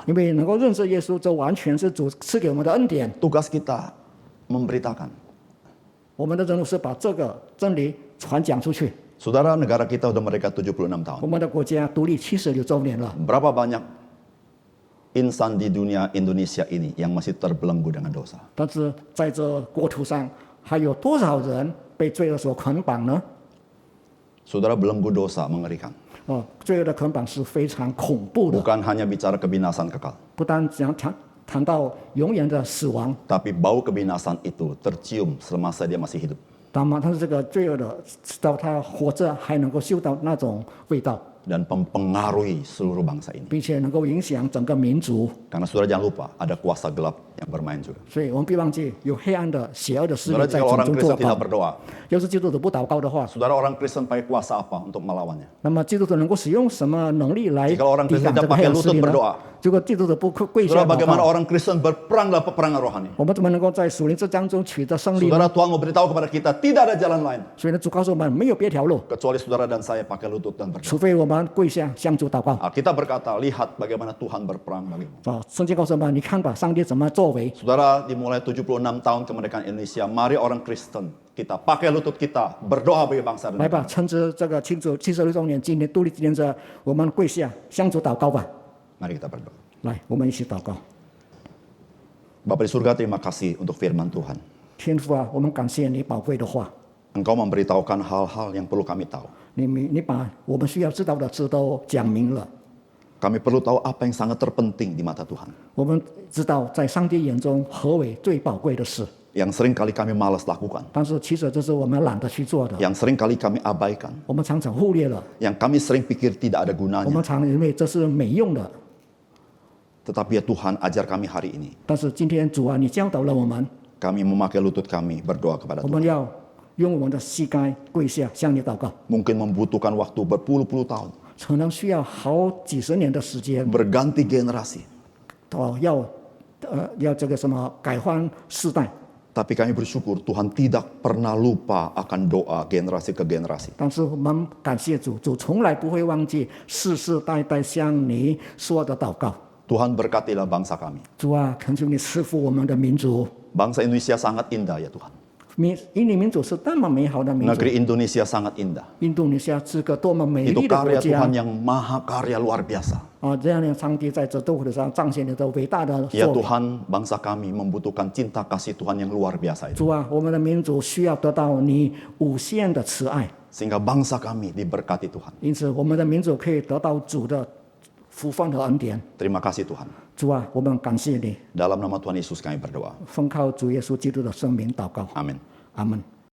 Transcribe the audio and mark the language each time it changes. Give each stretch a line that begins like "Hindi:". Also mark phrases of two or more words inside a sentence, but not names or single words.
Chinese: 因为能够认识耶稣，这完全是主赐给我们的恩典。
Indonesian: Tugas kita memberitakan.
Chinese: 我们的任务是把这个真理传讲出去。
Indonesian: Saudara, negara kita udah mereka 76 tahun.
Chinese: 我们的国家独立76周年了，
Indonesian: Berapa banyak insan di dunia Indonesia ini yang masih terbelenggu dengan dosa?
Chinese: 但是在这国土上还有多少人被罪恶所捆绑呢？
Indonesian: Saudara, belenggu dosa mengerikan.
Chinese: 罪恶的捆绑是非常恐怖的，
Indonesian: Bukan hanya bicara kebinasan kekal,
Chinese: 不单谈到永远的死亡，
Indonesian: tapi bau kebinasan itu tercium semasa dia masih hidup.
Chinese: 但是这个罪恶的，直到他活着还能够嗅到那种味道，
Indonesian: Dan mempengaruhi seluruh bangsa ini.
Chinese: 并且能够影响整个民族。
Indonesian: Karena saudara jangan lupa, ada kuasa gelap yang bermain juga.
Chinese: 所以我们别忘记，有黑暗的、邪恶的势力
Indonesian: Saudara,
Chinese: 在
Indonesian: jika
Chinese: 从
Indonesian: orang
Chinese: 中作
Indonesian: Kristen tidak
Chinese: 宝。
Indonesian: berdoa,
Chinese: 要是基督徒不祷告的话，
Indonesian: saudara orang Kristen pakai kuasa apa untuk melawannya?
Chinese: 那么基督徒能够使用什么能力来
Indonesian: Jika orang
Chinese: 抵
Indonesian: Kristen
Chinese: 挡这
Indonesian: tidak
Chinese: 个黑
Indonesian: pakai
Chinese: 暗势
Indonesian: lutut
Chinese: 力呢？
Indonesian: berdoa,
Chinese: 如果基督徒不跪下
Indonesian: saudara
Chinese: 祷
Indonesian: bagaimana
Chinese: 告，
Indonesian: orang Kristen berperang dalam peperangan rohani?
Chinese: 我们怎么能够在属灵之战中取得胜利呢？
Indonesian: Saudara, Tuhan mau beritahu kepada kita, tidak ada jalan lain.
Chinese: 所以呢，主告诉我们，没有别条路，
Indonesian: Kecuali saudara dan saya pakai lutut dan berdoa.
Chinese: 除非我们跪下向主祷告。
Indonesian: Alkitab berkata, lihat bagaimana Tuhan berperang bagimu.
Chinese: 圣经告诉我们，你看吧，上帝怎么作为。
Indonesian: Saudara, dimulai 76 tahun kemerdekaan Indonesia, mari orang Kristen, kita pakai lutut kita, berdoa bagi bangsa dan
Chinese: 来吧，
Indonesian: negara.
Chinese: 趁着这个76周年，今年独立纪念日，我们跪下向主祷告吧。
Indonesian: Mari kita berdoa.
Chinese: 来，我们一起祷告。
Indonesian: Bapa di surga, terima kasih untuk firman Tuhan.
Chinese: 天父啊，我们感谢你宝贵的话，
Indonesian: Engkau memberitahukan hal-hal yang perlu kami tahu.
Chinese: 你把我们需要知道的事都讲明了。
Indonesian: Kami perlu tahu apa yang sangat terpenting di mata Tuhan.
Chinese: 我们知道在上帝眼中何为最宝贵的事，
Indonesian: Yang sering kali kami malas lakukan.
Chinese: 但是其实这是我们懒得去做的，
Indonesian: Yang sering kali kami abaikan.
Chinese: 我们常常忽略了，
Indonesian: Yang kami sering pikir tidak ada
Chinese: 我
Indonesian: gunanya.
Chinese: 们常认为这是没用的。
Indonesian: Tetapi ya Tuhan, ajar kami hari ini.
Chinese: 但是今天主啊，你教导了我们，
Indonesian: Kami memakai lutut kami berdoa kepada
Chinese: 我
Indonesian: Tuhan.
Chinese: 们要用我们的膝盖跪下向你祷告，
Indonesian: Mungkin membutuhkan waktu berpuluh-puluh tahun.
Chinese: 可能需要好几十年的时间，
Indonesian: Berganti generasi.
Chinese: 要这个什么改换世代。
Indonesian: Tapi kami bersyukur Tuhan tidak pernah lupa akan doa generasi ke generasi.
Chinese: 但是我们感谢主，主从来不会忘记世世代代向你说的祷告。
Indonesian: Tuhan berkatilah bangsa kami.
Chinese: 主啊，恳求你赐福我们的民族。
Indonesian: Bangsa Indonesia sangat indah ya Tuhan.
Chinese: 印尼民族是那么美好的民族，
Indonesian: Negeri Indonesia sangat indah.
Chinese: 印度尼西亚是个多么美
Indonesian: Itu
Chinese: 丽的国
Indonesian: karya
Chinese: 家
Indonesian: Tuhan yang maha karya luar biasa.
Chinese: 啊！这样的上帝在这斗会上彰显了这伟大的
Indonesian: Ya
Chinese: 作为。
Indonesian: Tuhan, bangsa kami membutuhkan cinta kasih Tuhan yang luar biasa itu.
Chinese: 主啊，我们的民族需要得到你无限的慈爱，
Indonesian: Sehingga bangsa kami diberkati Tuhan.
Chinese: 因此我们的民族可以得到主的福分和恩典。
Indonesian: Terima kasih Tuhan.
Chinese: 主啊，我们感谢你，
Indonesian: Dalam nama Tuhan Yesus kami berdoa.
Chinese: 奉靠主耶稣基督的圣名祷告，
Indonesian: Amin.
Chinese: 阿门。